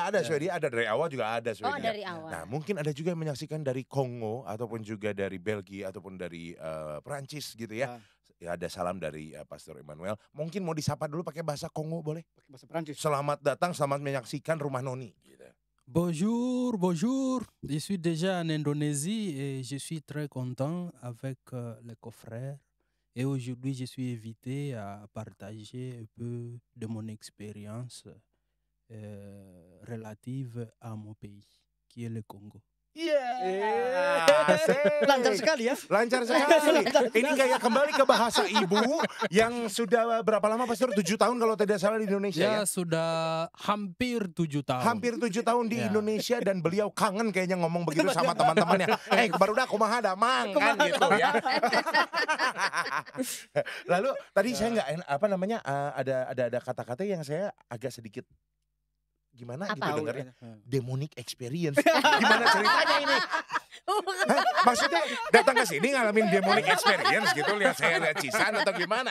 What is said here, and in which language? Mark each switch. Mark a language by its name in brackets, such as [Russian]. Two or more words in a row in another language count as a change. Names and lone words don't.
[Indonesian] ada Swedia ada dari awal juga ada Oh, Swedia. dari awal. Nah, mungkin ada juga yang menyaksikan dari Kongo ataupun juga dari Belgia ataupun dari Prancis gitu ya. Ya, ada salam dari Pastor Immanuel. Mungkin mau disapa dulu pakai bahasa Kongo boleh? Pakai bahasa Prancis. Selamat datang, selamat menyaksikan Rumah Noni. Gitu. [French] Bonjour, bonjour. Je suis déjà en Indonésie et je suis très content avec les confrères. Et aujourd'hui, je suis invité à partager un peu de mon expérience relative à mon pays, qui est le Congo. [Indonesian] Lancar sekali ya. Lancar sekali. Ini kayak kembali ke bahasa ibu yang sudah berapa lama Pastor? 7 tahun kalau tidak salah di Indonesia ya? Ya, sudah hampir 7 tahun. Hampir 7 tahun di Ya. Indonesia dan beliau kangen kayaknya ngomong begitu sama teman-temannya. Baru dah [Sundanese] kumaha damang [Indonesian] kan gitu ya. Lalu tadi saya nggak ada kata-kata yang saya agak sedikit gimana Apa? gitu dengarnya. Hmm. [English] Demonic experience. [Indonesian] Gimana ceritanya ini? Hah? Maksudnya datang ke sini ngalamin [English] demonic experience [Indonesian] gitu, lihat saya lihat Cisan atau gimana?